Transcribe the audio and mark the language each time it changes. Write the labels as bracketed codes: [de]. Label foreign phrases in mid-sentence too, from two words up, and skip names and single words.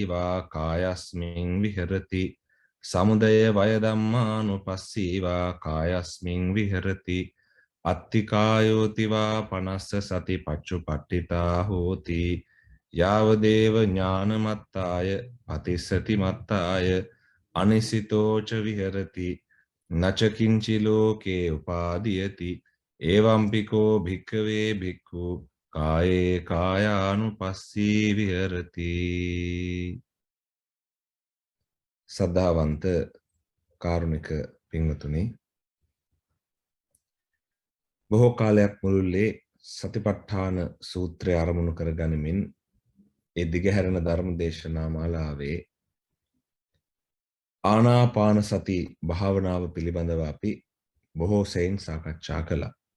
[pi] වා කායස්මින් විහෙරති සමුදය වය ධම්මානුපස්සී වා කායස්මින් විහෙරති අත්තිකායෝති වා පනස්ස සති පච්චුපට්ඨිතා හෝති යාවදේව ඥානමත්තාය පතිස්සති මත්තාය අනිසිතෝච විහෙරති නචකින්චි ලෝකේ උපාදීයති එවම්පිකෝ භික්ඛවේ භික්ඛු කායේ කායානුපස්සී විහෙරති [si] සද්ධාවන්ත කාරුණික පින්වතුනි බොහෝ කාලයක් මුළුල්ලේ සතිපට්ඨාන සූත්‍රය ආරමුණු කර ගනිමින් ඒ දිගහැරෙන ධර්ම දේශනා මාලාවේ ආනාපාන සති භාවනාව පිළිබඳව අපි බොහෝ සෙයින් සාකච්ඡා කළා.